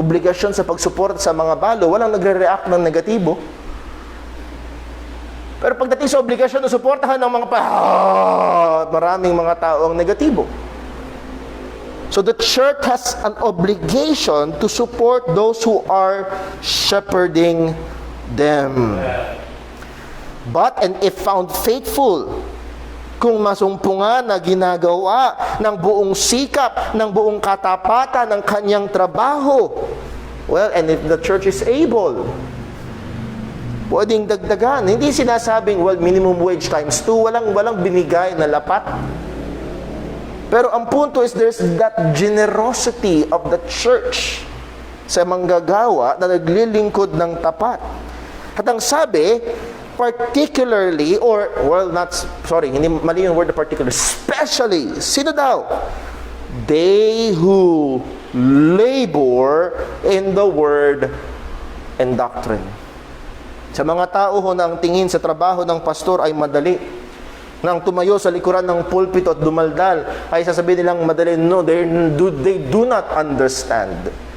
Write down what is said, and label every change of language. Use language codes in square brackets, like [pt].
[tl] Obligasyon sa pagsuporta sa mga balo, walang nagre-react ng negatibo. Pero pagdating sa obligasyon na suportahan ng mga maraming mga tao ang negatibo. [en] So the church has an obligation to support those who are shepherding them. But, and if found faithful, [tl] kung masumpungan na ginagawa ng buong sikap, ng buong katapatan ng kanyang trabaho, [en] well, and if the church is able, [tl] pwedeng dagdagan. Hindi sinasabing, well, minimum wage times 2, walang binigay na lapat. Pero ang punto is [en] there's that generosity of the church [tl] sa manggagawa na naglilingkod ng tapat. At ang sabi, particularly, or, well, hindi mali yung word na particular, especially, sino daw? [en] They who labor in the word and doctrine. [tl] Sa mga tao ho na ang tingin sa trabaho ng pastor ay madali, nang tumayo sa likuran ng pulpito at dumaldal, ay sasabihin nilang madali. [en] No, they do not understand.